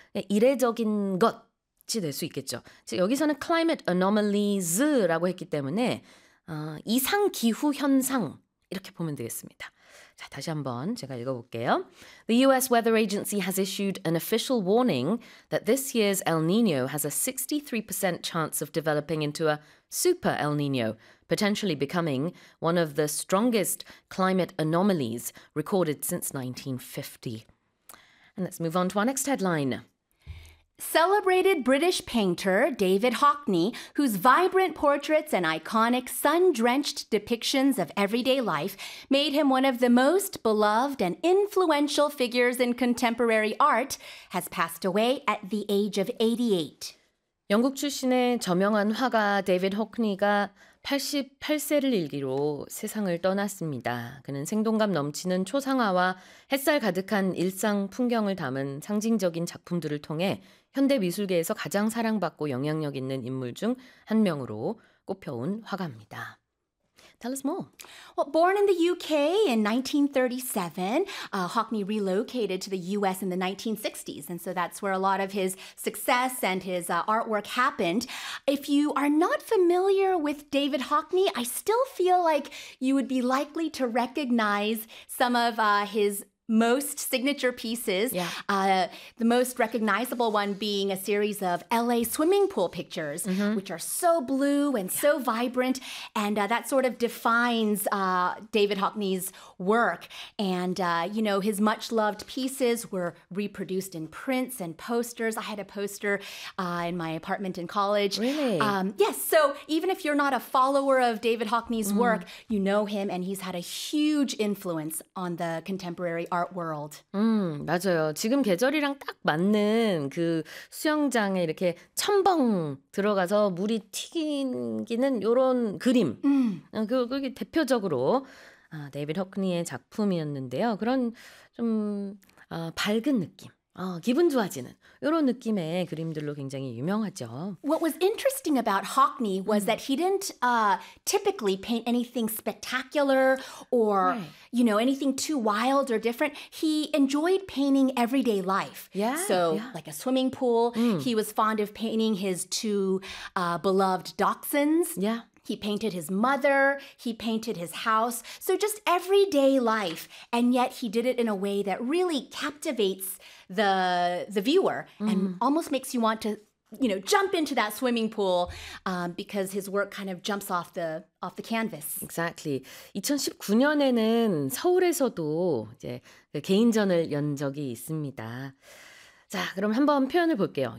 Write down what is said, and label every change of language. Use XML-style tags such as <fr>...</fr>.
<ko>이례적인 것이 될 수 있겠죠. 즉 여기서는</ko> <en>climate anomalies</en> <ko>라고 했기 때문에 이상 기후 현상 이렇게 보면 되겠습니다. 자, 다시 한번 제가 읽어볼게요.</ko> <en>The US Weather Agency has issued an official warning that this year's El Niño has a 63% chance of developing into a super El Niño, potentially becoming one of the strongest climate anomalies recorded since 1950. And let's move on to our next headline. Celebrated British painter David Hockney, whose vibrant portraits and iconic sun-drenched depictions of everyday life made him one of the most beloved and influential figures in contemporary art, has passed away at the age of 88.</en> <ko>영국 출신의 저명한 화가 데이비드 호크니가 88세를 일기로 세상을 떠났습니다. 그는 생동감 넘치는 초상화와 햇살 가득한 일상 풍경을 담은 상징적인 작품들을 통해 현대 미술계에서 가장 사랑받고 영향력 있는 인물 중 한 명으로 꼽혀온 화가입니다.</ko> <en>Tell us more. Well, born in the UK in 1937, Hockney relocated to the US in the 1960s. And so that's where a lot of his success and his artwork happened. If you are not familiar with David Hockney, I still feel like you would be likely to recognize some of his most signature pieces, the most recognizable one being a series of LA swimming pool pictures, which are so blue and so vibrant, and that sort of defines David Hockney's work. And, you know, his much-loved pieces were reproduced in prints and posters. I had a poster in my apartment in college. Really? Yes, so even if you're not a follower of David Hockney's work, you know him, and he's had a huge influence on the contemporary art world.</en> <ko>맞아요. 지금 계절이랑 딱 맞는 그 수영장에 이렇게 첨벙 들어가서 물이 튀기는 요런 그림. 그게 대표적으로 데이비드 허크니의 작품이었는데요. 그런 좀 밝은 느낌. 기분 좋아지는 이런 느낌의 그림들로 굉장히 유명하죠.</ko> <en>What was interesting about Hockney was that he didn't typically paint anything spectacular or, you know, anything too wild or different. He enjoyed painting everyday life. Yeah. So, yeah. like a swimming pool. He was fond of painting his two beloved dachshunds. Yeah. He painted his mother, he painted his house, so just everyday life, and yet he did it in a way that really captivates the viewer and almost makes you want to, you know, jump into that swimming pool because his work kind of jumps off the canvas. Exactly.</en> <ko>2019년에는 서울에서도 이제 개인전을 연 적이 있습니다. 자, 그럼 한번 표현을 볼게요.</ko>